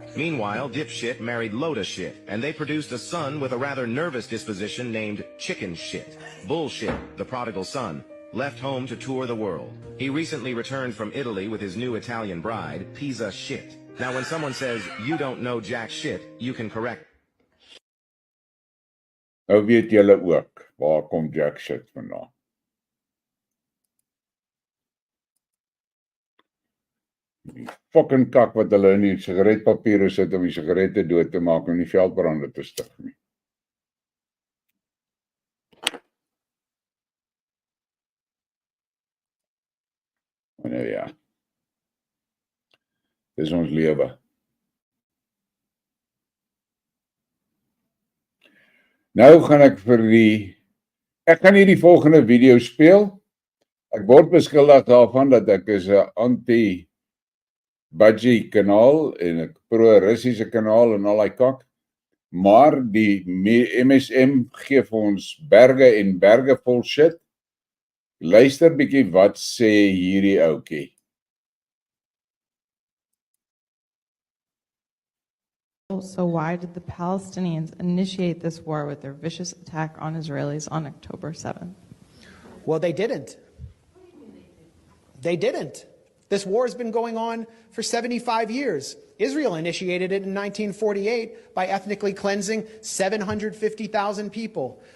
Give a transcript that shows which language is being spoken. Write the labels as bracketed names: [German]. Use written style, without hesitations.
[English] Meanwhile, Dipshit married Loda Shit, and they produced a son with a rather nervous disposition named Chicken Shit. Bullshit, the prodigal son, left home to tour the world. He recently returned from Italy with his new Italian bride, Pizza Shit. Now when someone says, you don't know jack shit, you can correct. [Afrikaans] Nou weet julle ook, waar kom jack shit vandaan? Die fucking kak wat hulle in die sigaretpapiere sit om die sigarette dood te maak en die veldbrande te stig nie. Nou ja, dis ons lewe. Nou gaan ek gaan hier die volgende video speel. Ek word beskuldig daarvan dat ek is 'n anti-budgie kanaal en 'n pro-Russiese kanaal en al daai kak. Maar die MSM gee vir ons berge en berge vol shit. Luister bietjie wat sê hierdie ouetjie. [English] So why did the Palestinians initiate this war with their vicious attack on Israelis on October 7th? Well, they didn't. They didn't. This war has been going on for 75 years. Israel initiated it in 1948 by ethnically cleansing 750,000 people.